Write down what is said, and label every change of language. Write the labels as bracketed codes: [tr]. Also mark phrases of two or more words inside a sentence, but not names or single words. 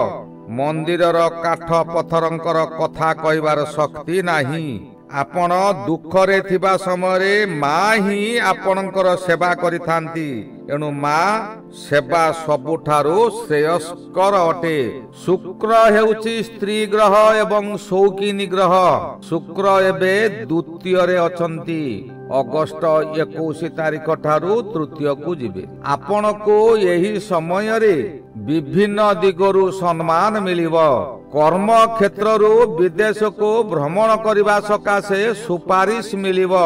[or] ମନ୍ଦିରର କାଠ ପଥରଙ୍କର କଥା କହିବାର ଶକ୍ତି ନାହିଁ। ଆପଣ ଦୁଃଖରେ ଥିବା ସମୟ ମାଁ ହିଁ ଆପଣଙ୍କର ସେବା କରିଥାନ୍ତି, ଏଣୁ ମାଁ ସେବା ସବୁଠାରୁ ଶ୍ରେୟସ୍କର ଅଟେ। ଶୁକ୍ର ହେଉଛି ସ୍ତ୍ରୀ ଗ୍ରହ ଏବଂ ସୌଖିନୀ ଗ୍ରହ। ଶୁକ୍ର ଏବେ ଦ୍ୱିତୀୟ ରେ ଅଛନ୍ତି। ଅଗଷ୍ଟ 21 ତାରିଖ ଠାରୁ ତୃତୀୟ କୁ ଯିବେ। ଆପଣ କୁ ଏହି ସମୟ ରେ ବିଭିନ୍ନ ଦିଗରୁ ସମ୍ମାନ ମିଳିବ। କର୍ମ କ୍ଷେତ୍ର ରୁ ବିଦେଶ କୁ ଭ୍ରମଣ କରିବା ସକାଶେ ସୁପାରିଶ ମିଳିବ।